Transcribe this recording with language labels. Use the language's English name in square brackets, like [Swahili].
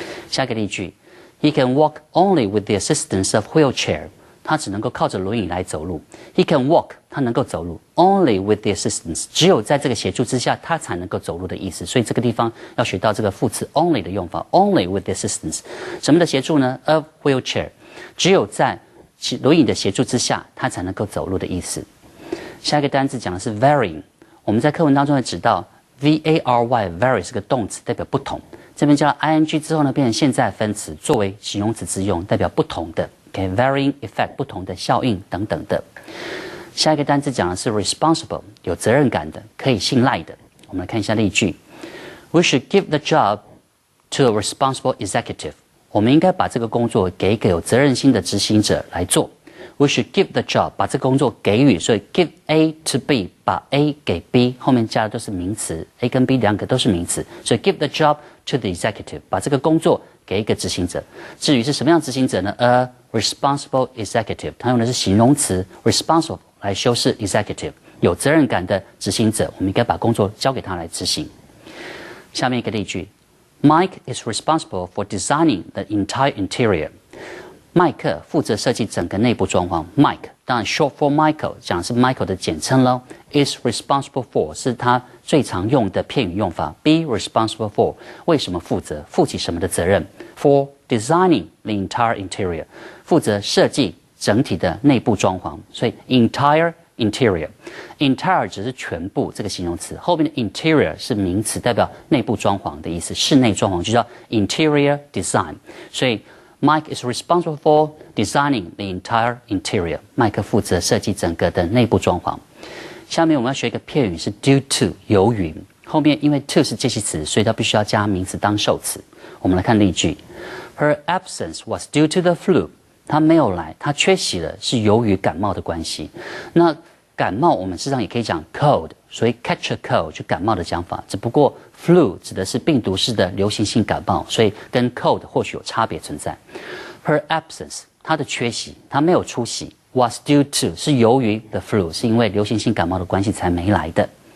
[Chinese] 下一个例句 [English] ，He can walk only with the assistance of wheelchair。 [Chinese] 他只能够靠着轮椅来走路。 [English] He can walk， [Chinese] 他能够走路。 [English] Only with the assistance， [Chinese] 只有在这个协助之下，他才能够走路的意思。所以这个地方要学到这个副词 only 的用法。 [English] Only with the assistance， [Chinese] 什么的协助呢 ？ [English] Of wheelchair， [Chinese] 只有在轮椅的协助之下，他才能够走路的意思。下一个单字讲的是 varying， 我们在课文当中会指到 vary，vary 是个动词，代表不同。这边加了 ing 之后呢，变成现在分词，作为形容词之用，代表不同的。 [English] varying effect [Chinese] 不同的效应等等的。下一个单词讲的是 responsible， 有责任感的，可以信赖的。我们来看一下例句 [English] ：We should give the job to a responsible executive。 [Chinese] 我们应该把这个工作给一个有责任心的执行者来做。 [English] We should give the job， [Chinese] 把这个工作给予，所以 give A to B， 把 A 给 B， 后面加的都是名词 ，A 跟 B 两个都是名词，所以 [English] give the job to the executive， [Chinese] 把这个工作给一个执行者。至于是什么样的执行者呢 ？ [English] A responsible executive， [Chinese] 它用的是形容词 responsible 来修饰 executive， 有责任感的执行者，我们应该把工作交给他来执行。下面一个例句 [English] ：Mike is responsible for designing the entire interior。 [Chinese] 麦克负责设计整个内部装潢。 Mike 当然 [English] short for Michael [Chinese] 讲的是 Michael 的简称咯。 [English] Is responsible for [Chinese] 是他最常用的片语用法。 [English] Be responsible for [Chinese] 为什么负责？负起什么的责任 ？ [English] For designing the entire interior [Chinese] 负责设计整体的内部装潢。所以 entire interior 只是全部这个形容词，后面的 interior 是名词，代表内部装潢的意思，室内装潢就叫 interior design。所以 [English] Mike is responsible for designing the entire interior。 [Chinese] 麦克负责设计整个的内部装潢。下面我们要学一个片语是 due to， 由于。后面因为 to 是介系词，所以它必须要加名词当受词。我们来看例句 [English] ：Her absence was due to the flu。 [Chinese] 她没有来，她缺席了，是由于感冒的关系。那感冒我们事实上也可以讲 cold， 所以 [English] catch a cold [Chinese] 就感冒的讲法，只不过 flu 指的是病毒式的流行性感冒，所以跟 cold 或许有差别存在。 [English] Her absence， [Chinese] 她的缺席，她没有出席 ， [English] was due to [Chinese] 是由于 [English] the flu， [Chinese] 是因为流行性感冒的关系才没来的。